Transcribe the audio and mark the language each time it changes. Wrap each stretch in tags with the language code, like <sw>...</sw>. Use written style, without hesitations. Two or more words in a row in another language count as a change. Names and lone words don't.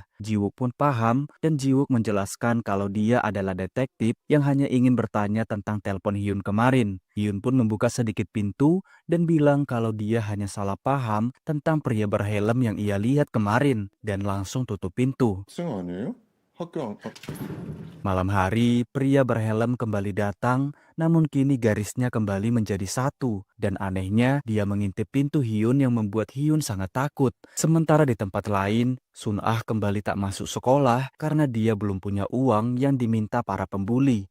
<id>Ji-wook pun paham dan Ji-wook menjelaskan kalau dia adalah detektif yang hanya ingin bertanya tentang telepon Hyun kemarin. Hyun pun membuka sedikit pintu dan bilang kalau dia hanya salah paham tentang pria berhelm yang ia lihat kemarin dan langsung tutup pintu.</id> <ko>학생 아니에요? 학교 안,</ko> <id>Malam hari, pria berhelm kembali datang, namun kini garisnya kembali menjadi satu. Dan anehnya, dia mengintip pintu Hyun yang membuat Hyun sangat takut. Sementara di tempat lain, Sun-ah kembali tak masuk sekolah karena dia belum punya uang yang diminta para pembuli.</id>